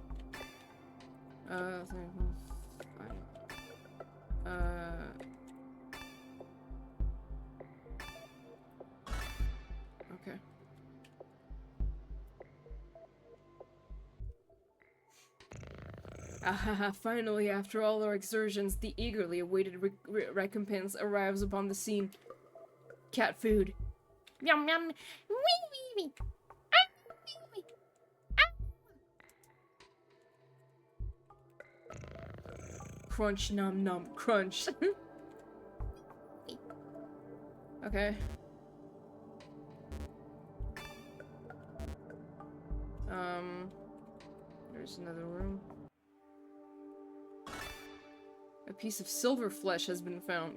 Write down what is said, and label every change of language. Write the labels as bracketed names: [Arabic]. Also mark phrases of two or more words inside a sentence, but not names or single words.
[English] Okay. Ahaha, finally, after all our exertions, the eagerly awaited recompense arrives upon the scene. Cat food. Yum yum. Wee wee wee. Ah, wee, wee. Crunch nom nom crunch. Okay. There's another room. A piece of silver flesh has been found.